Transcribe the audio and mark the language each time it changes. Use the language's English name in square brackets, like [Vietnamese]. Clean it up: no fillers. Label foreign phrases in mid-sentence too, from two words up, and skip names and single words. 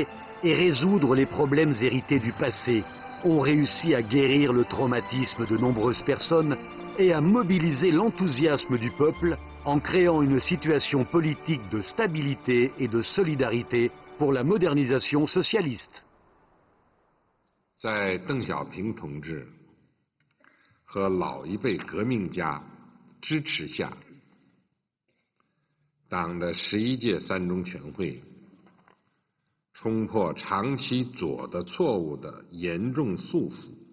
[French] et résoudre les problèmes hérités du passé ont réussi à guérir le traumatisme de nombreuses personnes et à mobiliser l'enthousiasme du peuple en créant une situation politique de stabilité et de solidarité pour la modernisation socialiste. [Chinese] 在邓小平同志和老一辈革命家支持下，党的11届三中全会冲破长期左的错误的严重束缚，